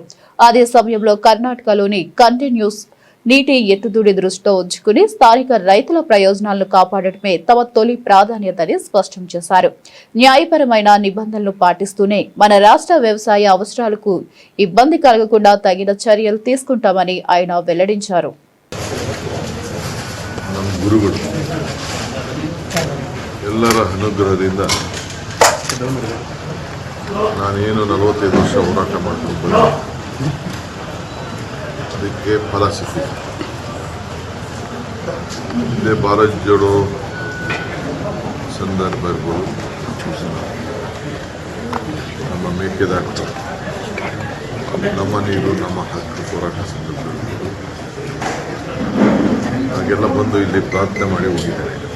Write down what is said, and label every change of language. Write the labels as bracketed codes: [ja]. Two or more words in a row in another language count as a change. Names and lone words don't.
[te] అదే సమయంలో కర్ణాటకలోని కంటిన్యూస్ నీటి ఎత్తుదుడి దృష్టిలో ఉంచుకుని స్థానిక రైతుల ప్రయోజనాలను కాపాడటమే తమ తొలి ప్రాధాన్యతని స్పష్టం చేశారు. న్యాయపరమైన నిబంధనలు పాటిస్తూనే మన రాష్ట్ర వ్యవసాయ అవసరాలకు ఇబ్బంది కలగకుండా తగిన చర్యలు తీసుకుంటామని ఆయన వెల్లడించారు. [kn] ಎಲ್ಲರ ಅನುಗ್ರಹದಿಂದ ನಾನೇನು 45 ವರ್ಷ ಹೋರಾಟ ಮಾಡಿಕೊಂಡು ಅದಕ್ಕೆ ಫಲ ಸಿಕ್ಕಿದೆ. ಹಿಂದೆ ಭಾರತ್ ಜೋಡೋ ಸಂದರ್ಭ ಇರ್ಬೋದು, ನಮ್ಮ ಮೇಕೆದಾಟು, ನಮ್ಮ ನೀರು ನಮ್ಮ ಹಕ್ಕು ಹೋರಾಟ ಸಂದರ್ಭ ಇರ್ಬೋದು, ಹಾಗೆಲ್ಲ ಬಂದು ಇಲ್ಲಿ ಪ್ರಾರ್ಥನೆ ಮಾಡಿ ಹೋಗಿದ್ದಾರೆ.